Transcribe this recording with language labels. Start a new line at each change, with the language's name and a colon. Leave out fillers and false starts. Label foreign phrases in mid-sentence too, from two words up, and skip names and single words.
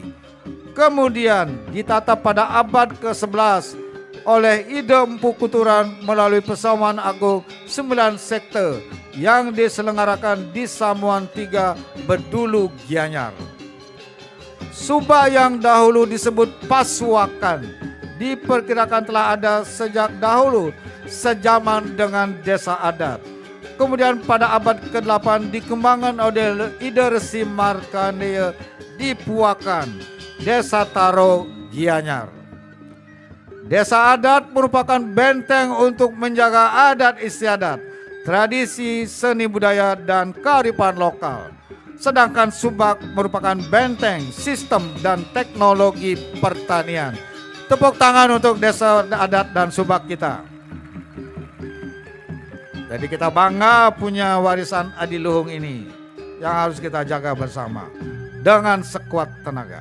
Indonesian: Kemudian ditata pada abad ke-11 oleh Ide Empu Kuturan melalui Persamaan Agung 9 sekte yang diselenggarakan di Samuan 3 Bedulu Gianyar. Subak yang dahulu disebut Pasuakan diperkirakan telah ada sejak dahulu sejaman dengan desa adat. Kemudian pada abad ke-8 dikembangkan oleh Ide Resi Markandeya di Puakan, Desa Taro Gianyar. Desa adat merupakan benteng untuk menjaga adat istiadat, tradisi, seni budaya, dan kearifan lokal. Sedangkan Subak merupakan benteng, sistem, dan teknologi pertanian. Tepuk tangan untuk desa adat dan Subak kita. Jadi kita bangga punya warisan adiluhung ini yang harus kita jaga bersama dengan sekuat tenaga.